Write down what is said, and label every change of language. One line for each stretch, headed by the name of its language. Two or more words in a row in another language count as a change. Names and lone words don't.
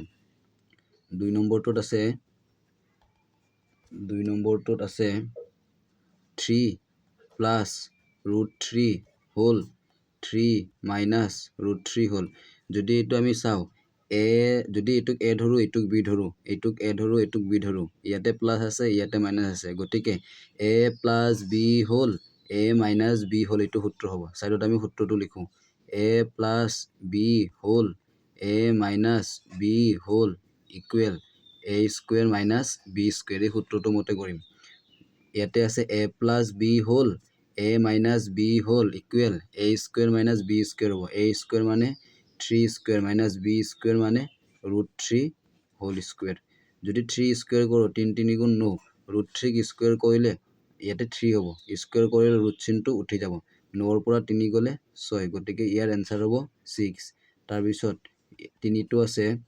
Assamese: 2 নম্বৰটোত আছে 3 + √3 হোল 3 - √3 হোল। যদি এইটো আমি চাওঁ, যদি এইটোক a ধৰোঁ, এইটোক b ধৰোঁ, এইটোক a ধৰোঁ, এইটোক b ধৰোঁ, ইয়াতে প্লাছ আছে, ইয়াতে মাইনাছ আছে, গতিকে a + b হোল a - b হোল এইটো সূত্ৰ হ'ব। ছাইডত আমি সূত্ৰটো লিখোঁ, a + b হোল a - b হোল ইকুৱেল a² - b², এই সূত্ৰটো মতে কৰিম। ইয়াতে আছে a + b হোল a - b হোল ইকুৱেল a² - b² হ'ব। a² মানে 3² - b² মানে √3 হোল স্কুৱেৰ। যদি 3² কৰোঁ, 3 × 3 = 9, √3 স্কোয়াৰ কৰিলে ইয়াতে 3 হ'ব স্কোয়াৰ কৰিলে ৰুট চিনটো উঠি যাব 9 পৰা 3 গ'লে 6 গতিকে ইয়াৰ এনসাৰ হ'ব 6 তাৰ পিছত 3টো আছে